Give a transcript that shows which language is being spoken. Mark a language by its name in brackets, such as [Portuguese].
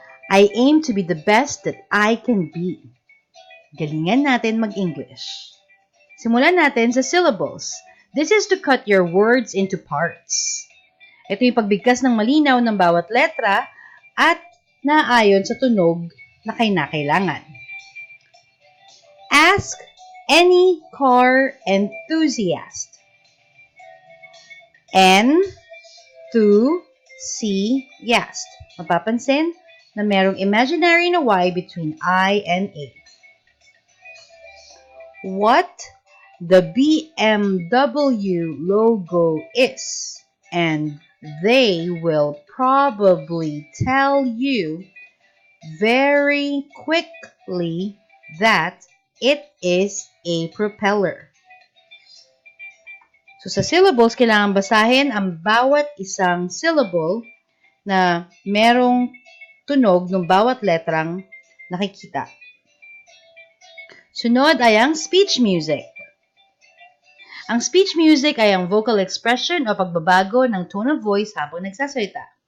[English] I aim to be the best that I can be. [Filipino] Galingan natin mag-English. Simulan natin sa [English] syllables. This is to cut your words into parts. [Filipino] Ito yung pagbigkas ng malinaw ng bawat letra at naayon sa tunog na kinakailangan. [English] Ask any car enthusiast. Enthusiast. [Filipino] Mapapansin na merong [English] imaginary na Y between I and A. What the BMW logo is, and they will probably tell you very quickly that it is a propeller. [Filipino] So sa syllables, kailangan basahin ang bawat isang syllable na merong tunog ng bawat letrang nakikita. Sunod ay ang speech music. Ang speech music ay ang vocal expression o pagbabago ng [English] tone of voice [Filipino] habang nagsasalita.